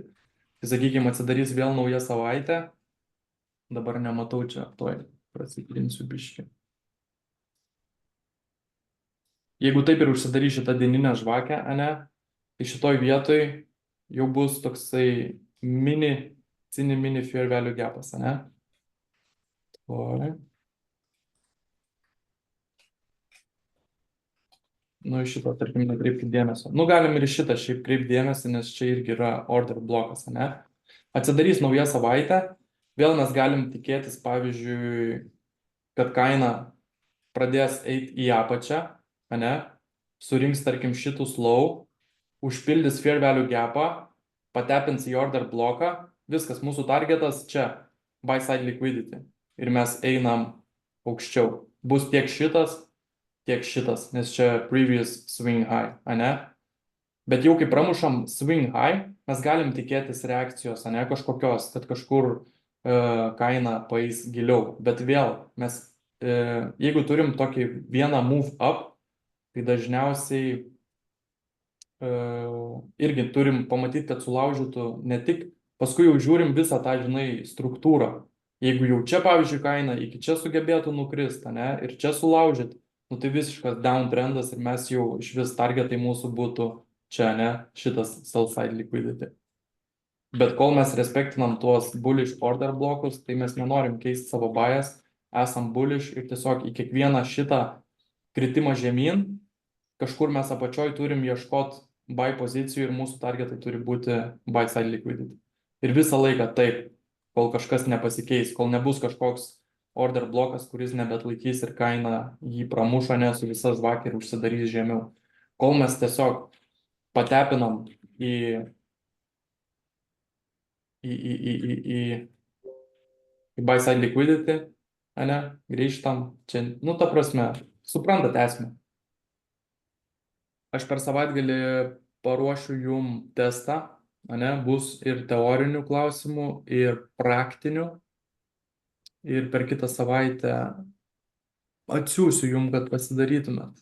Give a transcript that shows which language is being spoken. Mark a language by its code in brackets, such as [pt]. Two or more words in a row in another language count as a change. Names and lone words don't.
[lt] Tai sakykime, atsidarys vėl nauja savaitė, dabar nematau čia, toj prasikrinsiu biškį. Jeigu taip ir užsidarys šitą dieninę žvakę, ane, tai šitoj vietoj jau bus toksai mini [en] fair value [lt] gapas, ane? Nu, šitą, tarkim, nekreipkite dėmesio. Nu, galim ir šitą šiaip kreipti dėmesį, nes čia irgi yra order blokas, ane? Atsidarys nauja savaitė, vėl mes galim tikėtis, pavyzdžiui, kad kaina pradės eiti į apačią, ane? Surinks, tarkim, šitus low, užpildys [en] fair value [lt] gapą, patepins į order bloką, viskas, mūsų targetas čia, [en] buy side liquidity. [lt] Ir mes einam aukščiau. Bus tiek šitas, nes čia [en] previous swing high, [lt] ane? Bet jau kai pramušam [en] swing high, [lt] mes galim tikėtis reakcijos, ane, kažkokios, kad kažkur kaina paeis giliau. Bet vėl, mes, jeigu turim tokį vieną [en] move up, [lt] tai dažniausiai irgi turim pamatyti, kad sulaužytų ne tik, paskui jau žiūrim visą tą, žinai, struktūrą. Jeigu jau čia, pavyzdžiui, kaina iki čia sugebėtų nukrist, ane, ir čia sulaužyti, nu tai visiškas downtrendas ir mes jau iš vis targetai mūsų būtų čia, ne, šitas [en] sell side liquidity. [lt] Bet kol mes respektinam tuos [en] bullish order [lt] blokus, tai mes nenorim keisti savo bias, esam bullish ir tiesiog į kiekvieną šitą kritimą žemyn, kažkur mes apačioj turim ieškoti buy pozicijų ir mūsų targetai turi būti [en] buy side liquidity. [lt] Ir visą laiką taip, kol kažkas nepasikeis, kol nebus kažkoks order blokas, kuris nebetlaikys ir kaina jį pramuša, nes su visa žvakė ir užsidarys žemiau. Kol mes tiesiog patepinam į [en] buy side liquidity, [lt] ane, grįžtam čia, nu ta prasme, suprantate esmę. aš per savaitgalį paruošiu jum testą, ane, bus ir teorinių klausimų, ir praktinių, ir per kitą savaitę atsiųsiu jum, kad pasidarytumėt.